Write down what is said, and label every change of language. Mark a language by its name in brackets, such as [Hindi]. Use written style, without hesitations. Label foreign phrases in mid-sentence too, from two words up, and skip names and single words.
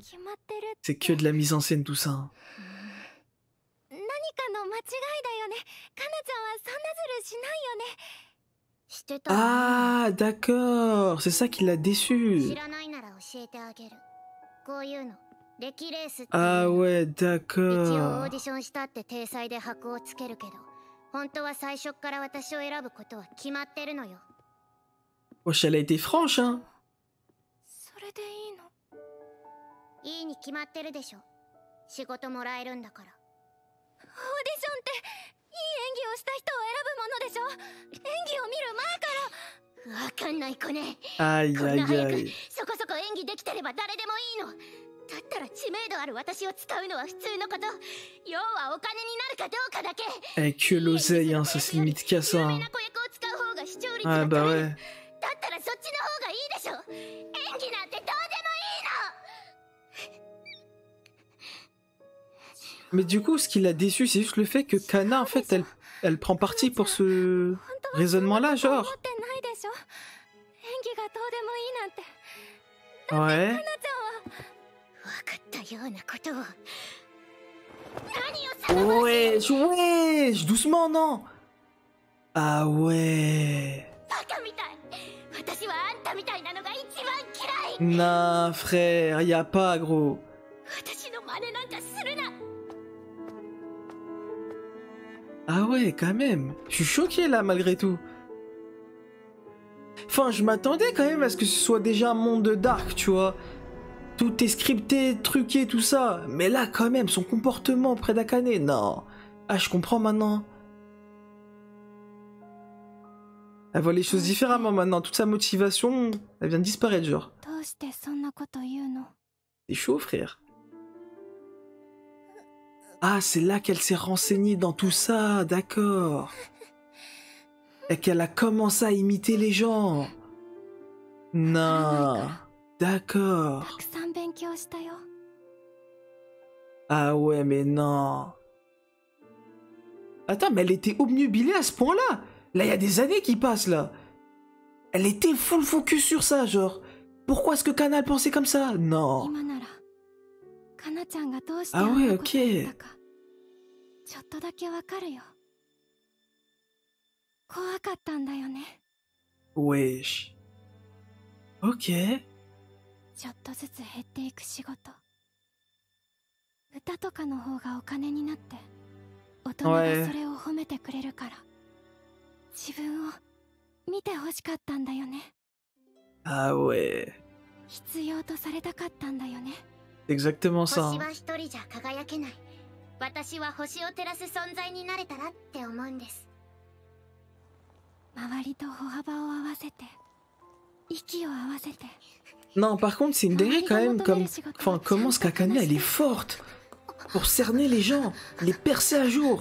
[French] C'est que de la mise en scène, tout ça. Ah, d'accord. C'est ça qui l'a déçu. Ah ouais, [Japanese] 一応オー [French] d'accord. [Japanese] ディションしたって体裁で箔をつけるけど、本当は最初から私を選ぶことは決まってるのよ。 [French] Wesh, elle a été franche, hein. [Japanese] それでいいの？いいに決まってるでしょ。仕事もらえるんだから。オーディションっていい演技をした人を選ぶものでしょ。演技を見る前から。わかんない子ね。 [French] Aïe, [Japanese] こんな [French] aïe, [Japanese] 早く [French] aïe. [Japanese] そこそこ演技できてれば誰でもいいの。だったら知名度ある私を使うのは普通のこと。要はお金になるかどうかだけ。 [French] Eh, que l'oseille, hein, ça se limite qu'à ça. [Japanese] 有名 [French] Hein. [Japanese] な子役を使う方が視聴率 [French] Ah [Japanese] が [French] bah [Japanese] 取れる。 [French] ouais. [Japanese] だったらそっちの方がいいでしょ。演技なんてどうでもいいの。 [French] Mais du coup, ce qui l'a déçu, c'est juste le fait que Kana, en fait, elle prend parti pour ce raisonnement-là, genre. [Japanese] 思ってないでしょ。演技がどうでもいいなんて。 [French] Ouais. [Japanese] かなちゃんは分かったようなことを。何を騒が [French] Wesh, wesh, doucement, non. Ah ouais. [Japanese] バカみたい。私はあんたみたいなのが一番嫌い。 [French] Non, frère, y a pas, gros. [Japanese] 私の真似なんかするな。 [French] Ah ouais, quand même. Je suis choqué là, malgré tout. Enfin, je m'attendais quand même à ce que ce soit déjà un monde de Dark, tu vois. Tout est scripté, truqué, tout ça. Mais là, quand même, son comportement auprès d'Akane, non. Ah, je comprends maintenant. Elle voit les choses différemment maintenant. Toute sa motivation, elle vient de disparaître, genre. [Japanese] どうしてそんなこと言うの？ [French] C'est chaud, frère. Ah, c'est là qu'elle s'est renseignée dans tout ça, d'accord. Et qu'elle a commencé à imiter les gens. Non, [Japanese] た [French] d'accord. [Japanese] くさん勉強したよ。 [French] Ah ouais, mais non. Attends, mais elle était obnubilée à ce point-là. Là, il y a des années qui passent, là. Elle était [English] full focus [French] sur ça, genre. Pourquoi est-ce que Kana pensait comme ça? Non. [Japanese] 今ならかなちゃんがどうしてああんな [French] ouais, [Japanese] こと言った [French] ok. [Japanese] かちょっとだけわかるよ。怖かったんだよね。 [French] Wesh. Ok. [Japanese] ちょっとずつ減っていく仕事。歌とかの方がお金になって大人がそれを褒めてくれるから自分を見てほしかったんだよね。 [French] Ah ouais. [Japanese] 必要とされたかったんだよね。 [French] C'est exactement ça. [Japanese] 星 [French] Hein. [Japanese] は一人じゃ輝けない。私は星を照らす存在になれたらって思うんです。周りと歩幅を合わせて息を合わせて。 [French] Non, par contre, c'est une dinguerie quand même. Comme... Enfin, comment ce qu'Akane, elle est forte pour cerner les gens, les percer à jour.